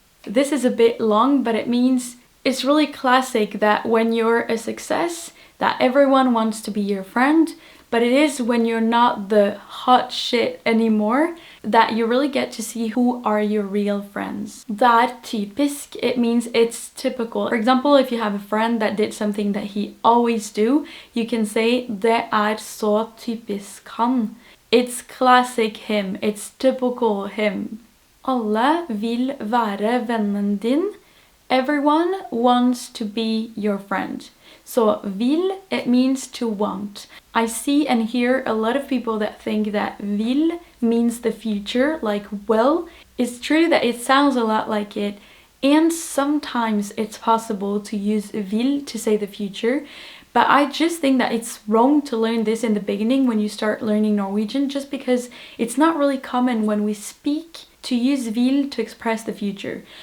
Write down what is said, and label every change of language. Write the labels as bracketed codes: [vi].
[en] This is a bit long, but it means it's really classic that when you're a success, that everyone wants to be your friend, but it is when you're not the hot shit anymore that you really get to see who are your real friends. [no] Det typisk, [en] it means it's typical. For example, if you have a friend that did something that he always do, you can say [no] det så typisk han. [en] It's classic him, it's typical him. [no] Alle vil være vennen din. [en] Everyone wants to be your friend. So vil, it means to want. I see and hear a lot of people that think that vil means the future, like will. It's true that it sounds a lot like it, and sometimes it's possible to use vil to say the future, but I just think that it's wrong to learn this in the beginning when you start learning Norwegian, just because it's not really common when we speak to use vil to express the future.